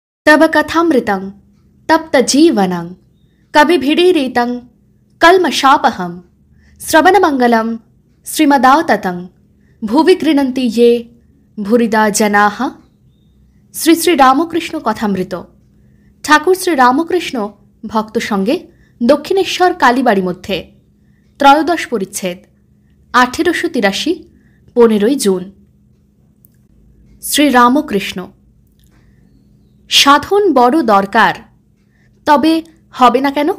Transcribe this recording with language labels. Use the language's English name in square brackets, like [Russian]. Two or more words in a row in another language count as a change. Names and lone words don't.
[Sanskrit] तब कथामृतं तप्तजीवनं कविभिडीरितं कल्मषापहं श्रवणमंगलं श्रीमदाततं भुवि गृह्णन्ति ये भूरिदा जनाः। [Bangla] শ্রী শ্রী রামকৃষ্ণ কথামৃত। ঠাকুর শ্রী রামকৃষ্ণ ভক্ত সঙ্গে দক্ষিণেশ্বর কালীবাড়ি মধ্যে, ত্রয়োদশ পরিচ্ছেদ, 1883, 15 জুন। শ্রী রামকৃষ্ণ। সাধন বড় দরকার, তবে হবে না কেন?